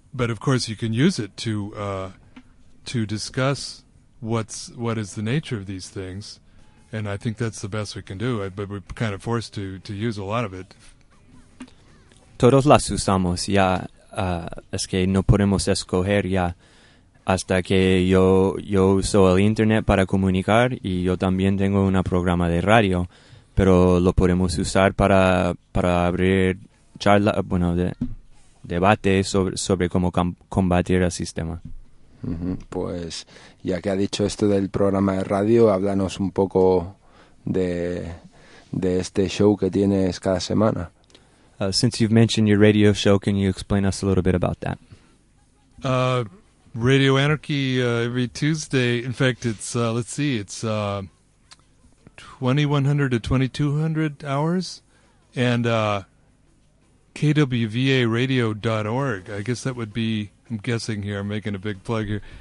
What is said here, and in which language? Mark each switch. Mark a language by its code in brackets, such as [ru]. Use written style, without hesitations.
[en] Of course, you can use it to discuss what is the nature of these things. And I think that's the best we can do. But we're kind of forced to use a lot of it. [es] Todos las usamos ya, es que no podemos escoger ya, hasta que yo uso el internet para comunicar y yo también tengo un programa de radio, pero lo podemos usar para abrir charla, bueno, debate sobre cómo combatir el sistema. Uh-huh. Pues ya que ha dicho esto del programa de radio, háblanos un poco de este show que tienes cada semana. [en] Since you've mentioned your radio show, can you explain us a little bit about that? Radio Anarchy every Tuesday. In fact, it's, let's see, it's 2100 to 2200 hours. And kwvaradio.org, I guess that would be, I'm guessing here, I'm making a big plug here.